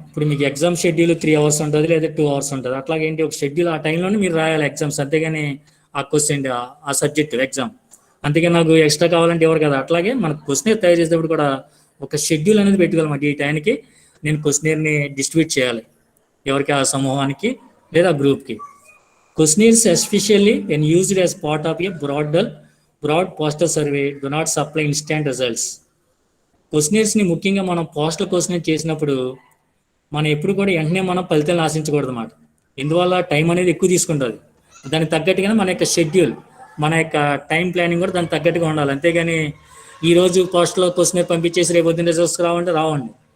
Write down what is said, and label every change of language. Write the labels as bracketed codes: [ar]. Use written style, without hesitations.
[te] ఇప్పుడు మీకు exam schedule [en] 3 hours [te] ఉంటుంది, లేదా [en] 2 hours [te] ఉంటుంది. అట్లాగే ఏంటి ఒక షెడ్యూల్ ఆ టైంలోనే మీరు రాయాలి ఎగ్జామ్స్, అంతేగాని ఆ క్వశ్చన్ ఆ సబ్జెక్ట్ ఎగ్జామ్ అంతేగాని నాకు ఎక్స్ట్రా కావాలంటే ఎవరు కదా. అట్లాగే మన క్వశ్చనర్ తయారు చేసేటప్పుడు కూడా ఒక షెడ్యూల్ అనేది పెట్టుకోవాలన్నమాట. ఈ టైంకి నేను క్వశ్చనర్ని డిస్ట్రిబ్యూట్ చేయాలి, ఎవరికి, ఆ సమూహానికి లేదా గ్రూప్కి. [en] Questionnaires, especially when used as part of a broad postal survey, do not supply instant results. [te] క్వశ్చనర్స్ని ముఖ్యంగా మనం పోస్టల్ క్వశ్చనర్ చేసినప్పుడు మనం ఎప్పుడు కూడా వెంటనే మనం ఫలితాలను ఆశించకూడదు అన్నమాట. ఇందువల్ల టైం అనేది ఎక్కువ తీసుకుంటుంది. దానికి తగ్గట్టుగానే మన యొక్క షెడ్యూల్, మన యొక్క టైం ప్లానింగ్ కూడా దానికి తగ్గట్టుగా ఉండాలి. అంతేగాని ఈరోజు పోస్టల్ క్వశ్చనర్ పంపించేసి రేపు పొద్దున్న రిజల్ట్స్ రావంటే రావండి.